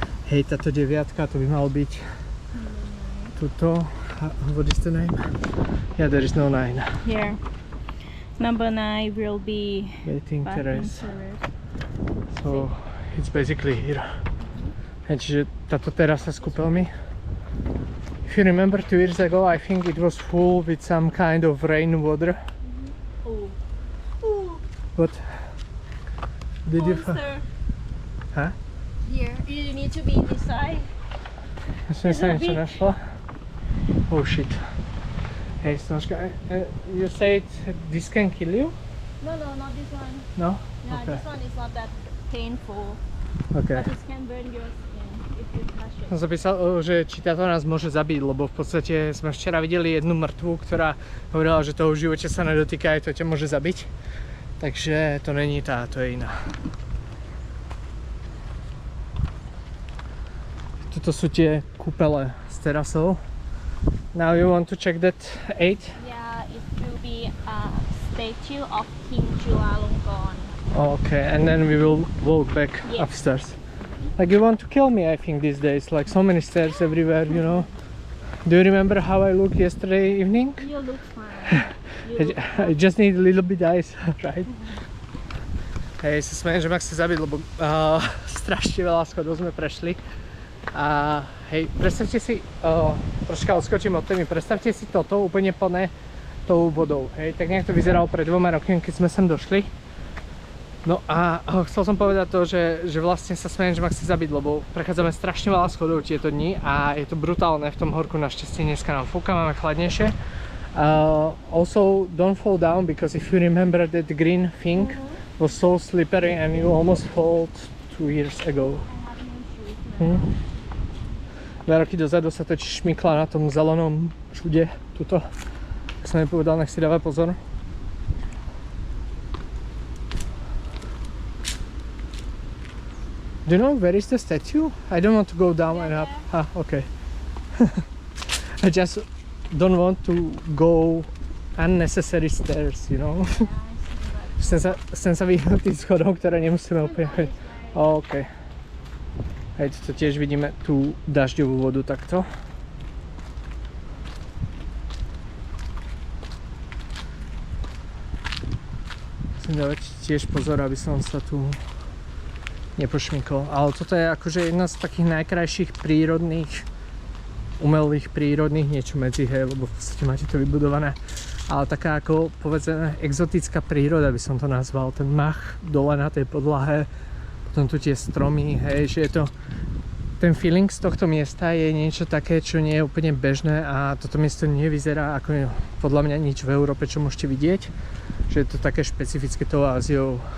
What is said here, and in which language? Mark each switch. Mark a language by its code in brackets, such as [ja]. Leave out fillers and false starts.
[sk] Hej, táto 9, to by malo byť tuto. [en] What is the name? Yeah, there is no 9. Here. Number 9 will be Waiting terrace. terrace. So it's basically here. [sk] Hej, čiže táto terasa s kúpeľmi. [en] If you remember 2 years ago, I think it was full with some kind of rainwater. Oh. Oh. What? Did you Monster. Huh? Here. You need to be this side. [sk] Ja som sa niečo našla. [en] Oh shit. Hej, Snožka, you said this can kill you? No, not this one. No? Yeah, Okay. this one is not that painful. Okay. But it can burn your skin if you touch it. [sk] Som sa písal, že či táto nás môže zabiť, lebo v podstate sme včera videli jednu mŕtvu, ktorá hovorila, že toho v živote sa nedotýka, aj to ťa môže zabiť. Takže to není tá, to je iná. Toto sú tie kúpele s terasou. [en] Now you want to check that 8? Yeah, it will be a statue of King Chulalongkorn. Okay, and then we will walk back Yeah. upstairs. Like you want to kill me, I think, these days. Like so many stairs everywhere, you know. Do you remember how I looked yesterday evening? You look fine. You look I just need a little bit ice, right? [sk] Hej, sa smejem, že ma chce zabiť, lebo strašne veľa schodov sme prešli. A hej, predstavte si, troška odskočím od témy, predstavte si toto úplne plné tou vodou. Hej, tak nejak to vyzeralo pred 2 rokmi, keď sme sem došli. No a chcel som povedať to, že vlastne sa smejem, že ma chce zabiť, lebo prechádzame strašne veľa schodov tieto dni a je to brutálne v tom horku, našťastie dneska nám fúka, máme chladnejšie. [en] Also, don't fall down, because if you remember that green thing was so slippery and you almost fall 2 years ago. I have no shoes. [sk] 2 roky dozadu sa totiž šmykla na tom zelenom čude, tuto. Tak som jej povedal, nech si dáva pozor. [en] Do you know where is the statue? I don't want to go down and up. Ah, okay. I just don't want to go unnecessary stairs, you know. [sk] Chcem sa vyhnúť tým schodom, ktoré nemusíme úplne chodiť. [en] Oh, okay. [sk] Hej, tu tiež vidíme tú dažďovú vodu takto. Musím dávať tiež pozor, aby som sa tu nepošmykol. Ale toto je akože jedna z takých najkrajších prírodných, umelých prírodných niečo medzi, hej, lebo v podstate máte to vybudované. Ale taká ako, povedzme, exotická príroda by som to nazval. Ten mach dole na tej podlahe, potom tu tie stromy, hej, že je to... Ten feeling z tohto miesta je niečo také, čo nie je úplne bežné a toto miesto nevyzerá ako podľa mňa nič v Európe, čo môžete vidieť. Že je to také špecifické tou Áziou.